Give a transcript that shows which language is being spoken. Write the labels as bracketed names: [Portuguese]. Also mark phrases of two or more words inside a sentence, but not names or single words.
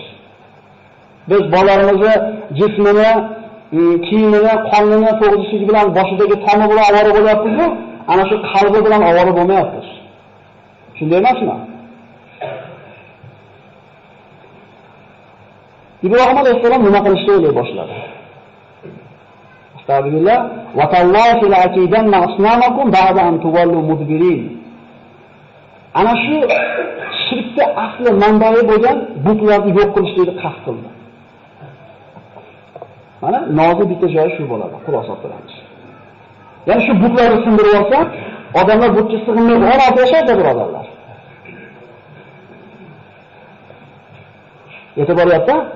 [Uzbek] Biz bolalarimizni jismini, kiyimini, qonini to'g'rishligi bilan boshidagi tomi bilan ovora bo'lyapmiz-ku, ana shu qalbi bilan ovora bo'lmayapmiz. Shunday emasmi? Ibrohim alayhisalom nima qilishni o'ylay boshladi? [Arabic] أستغفر الله وتالله لأكيدن أصنامكم بعد أن تولوا مدبرين. [Uzbek] Ana shu shirkda asli manbai bo'lgan butlarni yo'q qilishni qasd qildi. Mana nozi bitta joyi shu bo'ladi, xulosa qilamiz. Ya'ni shu butlarni sindirib olsa, odamlar butga sig'inmaydi, orada yashaydi, birodarlar. E'tiboryapti?